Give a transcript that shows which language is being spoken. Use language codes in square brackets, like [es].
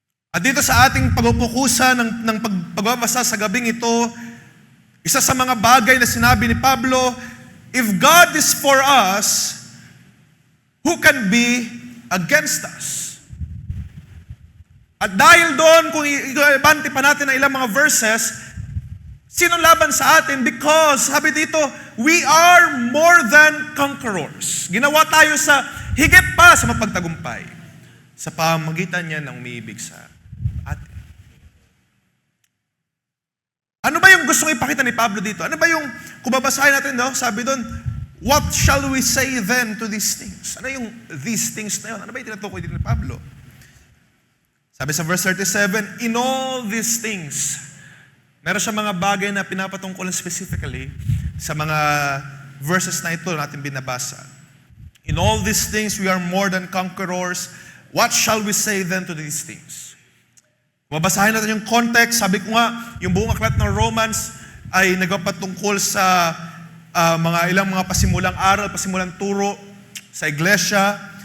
[tl] At dito sa ating pagpupukusan ng pagbabasa sa gabing ito, isa sa mga bagay na sinabi ni Pablo, [en] if God is for us, who can be against us? [tl] At dahil doon, kung ibante pa natin ang ilang mga verses, Sino laban sa atin? [en] Because, [tl] sabi dito, [en] we are more than conquerors. [tl] Ginawa tayo sa higit pa sa mapagtagumpay sa pamamagitan niya ng umiibig sa atin. Ano ba yung gustong ipakita ni Pablo dito? Ano ba yung, kung babasahin natin, no? Sabi doon, [en] what shall we say then to these things? [tl] Ano yung [en] these things [tl] na yun? Ano ba yung tinutukoy dito ni Pablo? Sabi sa verse 37, [en] in all these things, [tl] meron siya mga bagay na pinapatungkulan specifically sa mga verses na ito natin binabasa. [en] In all these things, we are more than conquerors. What shall we say then to these things? [tl] Mabasahin natin yung context. Sabi ko nga, yung buong aklat ng Romans ay nagpapatungkol sa ilang mga pasimulang aral, pasimulang turo sa iglesia.